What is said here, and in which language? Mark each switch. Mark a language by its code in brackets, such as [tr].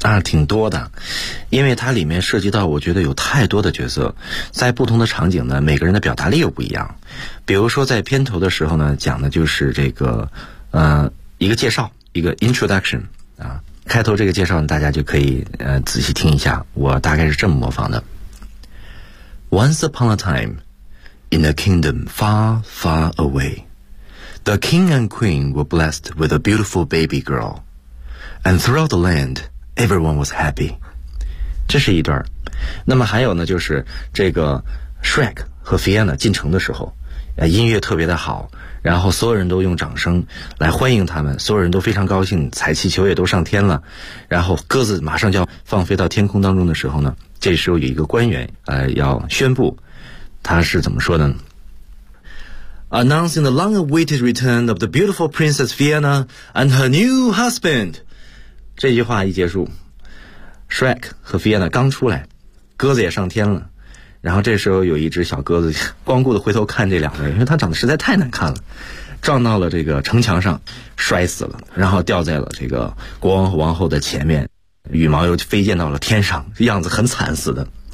[zh] 挺多的，因为它里面涉及到我觉得有太多的角色，在不同的场景呢每个人的表达力又不一样。比如说在片头的时候呢讲的就是这个一个介绍，一个 introduction 啊，开头这个介绍大家就可以仔细听一下，我大概是这么模仿的。 [en] Once upon a time, in a kingdom far, far away, the king and queen were blessed with a beautiful baby girl, and throughout the land, everyone was happy. [zh] 这是一段。那么还有呢，就是这个 Shrek 和 Fiona 进城的时候，音乐特别的好，然后所有人都用掌声来欢迎他们，所有人都非常高兴，彩气球也都上天了，然后鸽子马上就要放飞到天空当中的时候呢，这时候有一个官员要宣布，他是怎么说的呢？ [en] Announcing the long awaited return of the beautiful Princess Fiona and her new husband. [zh] 这句话一结束， Shrek 和 Fiona 刚出来，鸽子也上天了，然后这时候有一只小鸽子光顾的回头看这两个人，因为他长得实在太难看了，撞到了这个城墙上摔死了，然后掉在了这个国王和王后的前面，羽毛又飞溅到了天上，样子很惨似的。